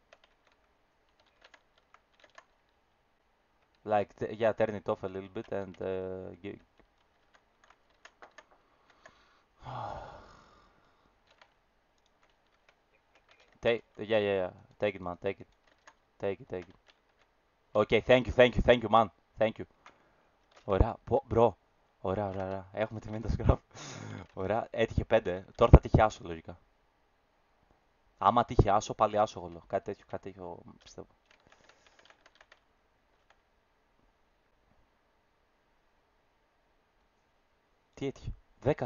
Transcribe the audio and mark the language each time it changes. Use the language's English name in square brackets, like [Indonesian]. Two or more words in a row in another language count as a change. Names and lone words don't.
[English] Like, yeah, turn it off a little bit and yeah. Take it, man. Take it. Take it, take it. Okay, thank you, man. Thank you. [Greek] Ωραία, bro. Ωραία. Έχουμε τη μήντα scrap. Ωραία, έτυχε 5. Τώρα θα τύχει άσο, λογικά. Άμα τύχει άσο, πάλι άσο γολό. Κάτι τέτοιο πιστεύω. Τι έτυχε? 10.